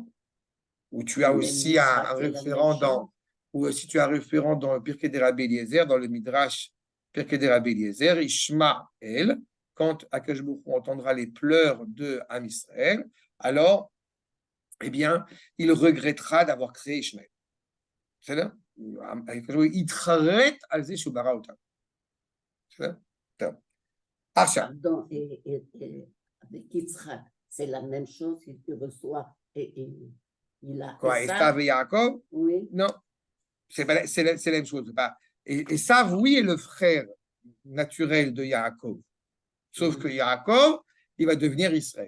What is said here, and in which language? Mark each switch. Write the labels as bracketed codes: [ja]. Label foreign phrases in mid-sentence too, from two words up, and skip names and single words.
[fr] Où tu as aussi un référent dans, ou si tu as un référent dans le Pirkei de Rabbi Eliezer, dans le Midrash Pirkei de Rabbi Eliezer, Ishmael, quand Akadosh Baruch Hu entendra les pleurs de [he] עם ישראל, [fr] alors, eh bien, il regrettera d'avoir créé Ishmael. [he] בסדר? יתחרט על זה שהוא ברא אותם. בסדר? טוב. עכשיו. [fr] Pardon, avec Yitzhak, c'est la même chose, il reçoit, il a... Quoi, Esav et Yaakov? Oui. Non, c'est la même chose. Esav, oui, est le frère naturel de Yaakov. Sauf que Yaakov, il va devenir Israël.